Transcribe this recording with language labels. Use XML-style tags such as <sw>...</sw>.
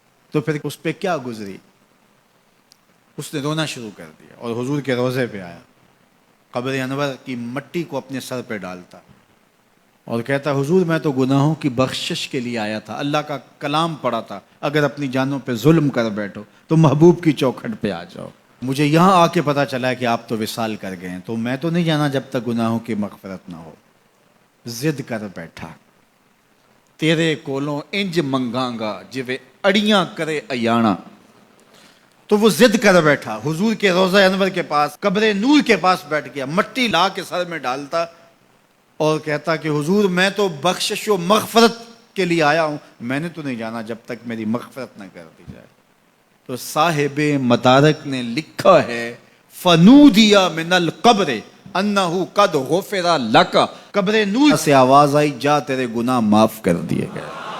<ur>تو پھر اس پہ کیا گزری، اس نے رونا شروع کر دیا اور حضور کے روضے پہ آیا، قبر انور کی مٹی کو اپنے سر پہ ڈالتا اور کہتا حضور میں تو گناہوں کی بخشش کے لیے آیا تھا، اللہ کا کلام پڑھا تھا اگر اپنی جانوں پہ ظلم کر بیٹھو تو محبوب کی چوکھٹ پہ آ جاؤ. مجھے یہاں آ کے پتہ چلا کہ آپ تو وصال کر گئے ہیں، تو میں تو نہیں جانا جب تک گناہوں کی مغفرت نہ ہو.</ur> <pa>ضد کر بیٹھا تیرے کولوں انج منگاں گا جویں اڑیاں کرے ایانا.</pa> <ur>تو وہ ضد کر بیٹھا حضور کے روضہ انور کے پاس، قبر نور کے پاس بیٹھ گیا، مٹی لا کے سر میں ڈالتا اور کہتا کہ حضور میں تو بخشش و مغفرت کے لیے آیا ہوں، میں نے تو نہیں جانا جب تک میری مغفرت نہ کر دی جائے. تو صاحب مدارک نے لکھا ہے</ur> <ar>فنودی من القبر انہ قد غفر لک،</ar> <ur>قبر نور سے آواز آئی جا تیرے گناہ معاف کر دیے گئے.</ur>